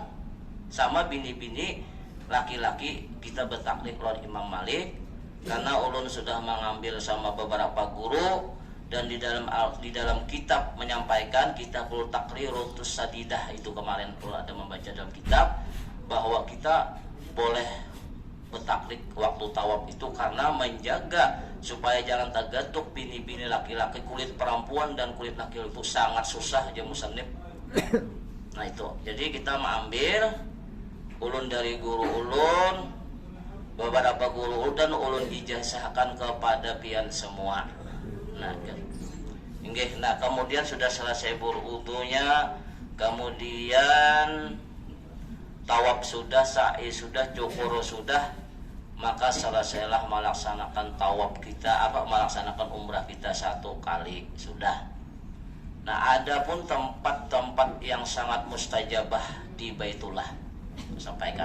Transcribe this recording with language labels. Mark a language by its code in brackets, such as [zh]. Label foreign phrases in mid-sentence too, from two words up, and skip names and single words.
[bjn] Sama bini-bini laki-laki kita bertaklid lawan Imam Malik karena ulun sudah mengambil sama beberapa guru, dan di dalam kitab menyampaikan kitabul takrirutus sadidah itu kemarin ulun ada membaca dalam kitab bahwa kita boleh bertaklid waktu tawaf itu karena menjaga supaya jangan tergatuk bini-bini laki-laki, kulit perempuan dan kulit laki-laki itu sangat susah aja musannif. Nah itu, jadi kita mengambil ulun dari guru ulun, beberapa guru ulun, dan ulun ijazahkan kepada pian semua. [id] Nah, nah kemudian sudah selesai berwudunya, [bjn] kemudian tawaf sudah, sa'i sudah, cukur sudah, maka selesailah melaksanakan tawaf kita, melaksanakan umrah kita 1 kali sudah. [id] Nah, ada pun tempat-tempat yang sangat mustajabah di Baitullah, sampaikan.